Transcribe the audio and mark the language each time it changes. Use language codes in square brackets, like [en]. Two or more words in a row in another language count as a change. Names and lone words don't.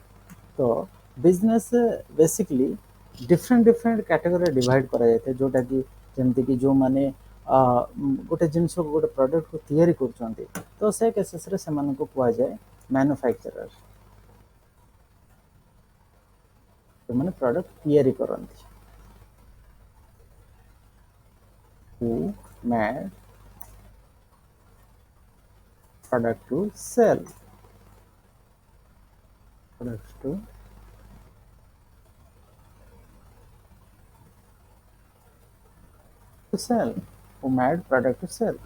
[or] ତ [en] business basically different [or] କ୍ୟାଟେଗୋରୀରେ ଡିଭାଇଡ୍ କରାଯାଇଥାଏ, ଯେଉଁଟାକି ଯେମିତିକି ଯେଉଁମାନେ ଗୋଟେ ଜିନିଷକୁ ଗୋଟେ ପ୍ରଡକ୍ଟକୁ ତିଆରି କରୁଛନ୍ତି, ତ ସେ କେସେସରେ ସେମାନଙ୍କୁ କୁହାଯାଏ ମ୍ୟାନୁଫ୍ୟାକ୍ଚରର, ଯେଉଁମାନେ ପ୍ରଡକ୍ଟ ତିଆରି କରନ୍ତି। [en] who made product to sell, products to sell, who made product to sell.